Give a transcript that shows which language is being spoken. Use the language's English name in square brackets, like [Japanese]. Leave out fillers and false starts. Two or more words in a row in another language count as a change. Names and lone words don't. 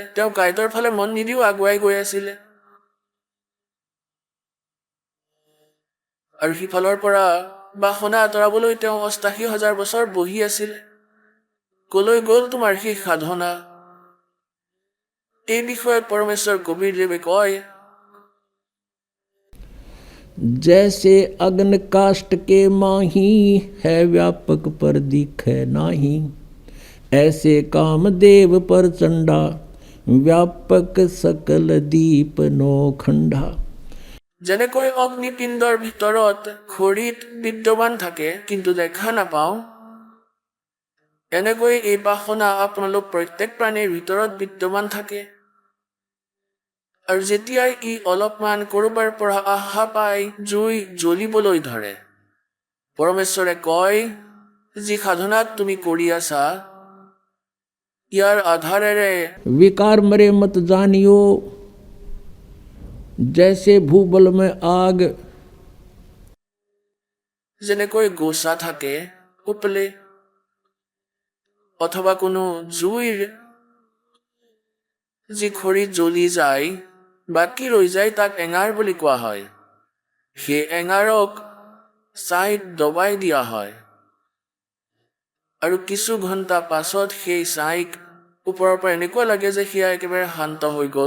[Assamese] তেওঁ কাঁইটৰ ফালে মন নিদিও আগুৱাই গৈ আছিলে, আৰু সিফালৰ পৰা বাসনা আঁতৰাবলৈ তেওঁ ৮৮,০০০ বছৰ বহি আছিল। কলৈ গ'ল তোমাৰ সেই সাধনা? এই বিষয়ত পৰমেশ্বৰ কবিৰদেৱে কয়, [Hindi] जैसे अग्न काष्ठ के माही है व्यापक पर दिखे नाही, ऐसे कामदेव पर चंडा व्यापक सकल दीप नो खंडा। [Assamese] যেনেকৈ অগ্নিপিণ্ডৰ ভিতৰত খৰিত বিদ্যমান থাকে কিন্তু দেখা নাপাওঁ, এনেকৈ এই বাসনা আপোনালোক প্ৰত্যেক প্ৰাণীৰ ভিতৰত বিদ্যমান থাকে, আৰু যেতিয়াই ই অলপমান ক'ৰবাৰ পৰা আশা পাই জুই জ্বলিবলৈ ধৰে, পৰমেশ্বৰে কয়, যি সাধনাত তুমি কৰি আছা, ইয়াৰ আধাৰেৰে [Hindi] विकार मरे मत जानियो, जैसे भूबल में आग। [Assamese] যেনেকৈ গোচা থাকে উপলে, অথবা কোনো জুইৰ যি খৰিত জ্বলি যায়, বাকী ৰৈ যায়, তাক এঙাৰ বুলি কোৱা হয়। সেই এঙাৰক ছাইত দবাই দিয়া হয়, আৰু কিছু ঘণ্টা পাছত সেই ছাইক ওপৰৰ পৰা এনেকুৱা লাগে যে সেয়া একেবাৰে শান্ত হৈ গ'ল।